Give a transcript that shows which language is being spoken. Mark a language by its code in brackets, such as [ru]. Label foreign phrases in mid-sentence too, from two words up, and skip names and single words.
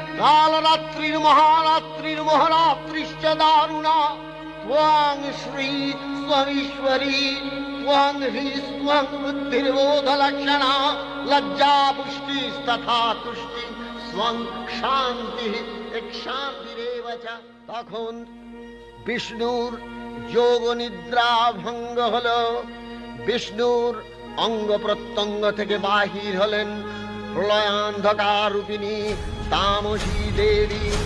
[sa] कालरात्रिर्महारात्रिर्महारात्रिश्च दारुणा त्वां श्री त्वमीश्वरी त्वं हि त्वं बुद्धिर्बोधलक्षणा लज्जा पुष्टिस्तथा तुष्टि त्वं शान्तिः एक शान्तिरेव च। [bn] তখন বিষ্ণুর যোগ নিদ্রা ভঙ্গ হলো। বিষ্ণুর অঙ্গ প্রত্যঙ্গ থেকে বাহির হলেন প্রলয়ান্ধকার রূপিণী তামসী দেবী।